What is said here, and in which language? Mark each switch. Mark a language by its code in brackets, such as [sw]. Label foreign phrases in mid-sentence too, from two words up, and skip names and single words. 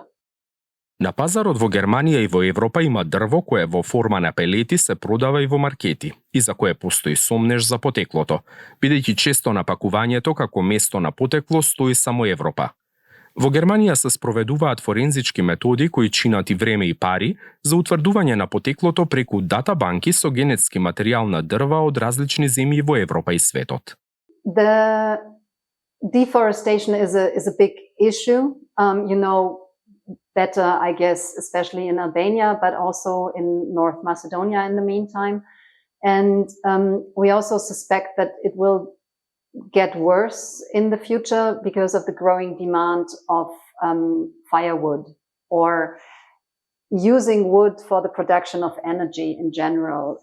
[mk] На пазарот во Германија и во Европа има дрво кое во форма на пелети се продава и во маркети, и за кое постои сомнеж за потеклото, бидејќи често на пакувањето како место на потекло стои само Европа. Во Германија се спроведуваат форензички методи кои чинат и време и пари за утврдување на потеклото преку датабанки со генетски материјал на дрва од различни земји во Европа и светот. [en] The deforestation is a big issue. Better, I guess, especially in Albania, but also in North Macedonia in the meantime. And we also suspect that it will get worse in the future because of the growing demand of firewood or using wood for the production of energy in general.